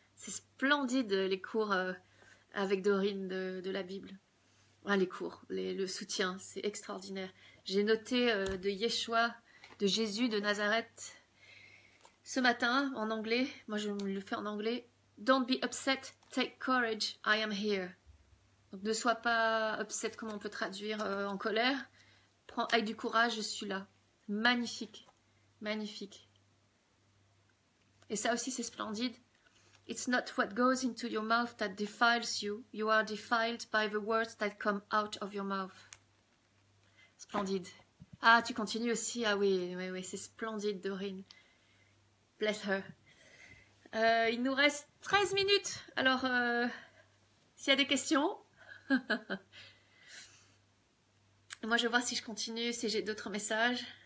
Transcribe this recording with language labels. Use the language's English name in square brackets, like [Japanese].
[French] C'est splendide les cours avec Dorine de la Bible. Ah, les cours, le soutien, c'est extraordinaire. J'ai noté de Yeshua, de Jésus de Nazareth, ce matin en anglais. Moi, je me le fais en anglais. [English] Don't be upset, take courage, I am here. [French] Donc, ne sois pas upset, comment on peut traduire en colère. Prends avec du courage, je suis là. Magnifique, magnifique. Et ça aussi, c'est splendide. [English] It's not what goes into your mouth that defiles you. You are defiled by the words that come out of your mouth. [French] Splendide. Ah, tu continues aussi. Ah oui, oui, oui, c'est splendide, Dorine. [English] Bless her. [French] Il nous reste 13 minutes. Alors, s'il y a des questions... Moi, je vais voir si je continue, si j'ai d'autres messages.